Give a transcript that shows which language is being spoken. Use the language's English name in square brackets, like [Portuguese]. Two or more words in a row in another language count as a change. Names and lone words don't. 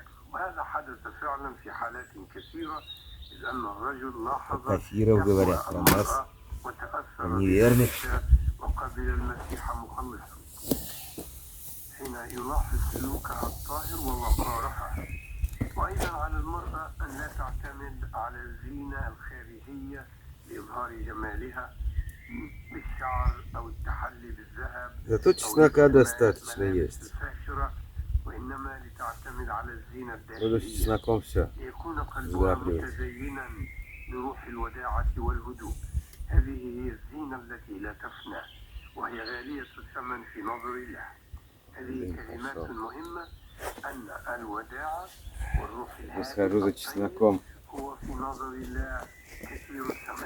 [Arabic] وهذا حدث فعلا في حالات كثيرة إذ أن الرجل لاحظ تقوى المرأة وتأثر بها وقبل المسيح مخلصا حين يلاحظ سلوكها الطاهر ووقارها. وأيضا على المرأة أن لا تعتمد على الزينة الخارجية لإظهار جمالها بالشعر أو التحلي بالذهب. [Russian] Зато чеснока достаточно есть. [Arabic] وإنما لتعتمد على الزينة [Russian] Буду с чесноком все. [Arabic] ليكون قلبها متزينا بروح الوداعة والهدوء. هذه هي الزينة التي لا تفنى وهي غالية الثمن في نظر الله. هذه كلمات مهمة أن الوداعة والروح الهادئة هو في نظر الله كثير الثمن.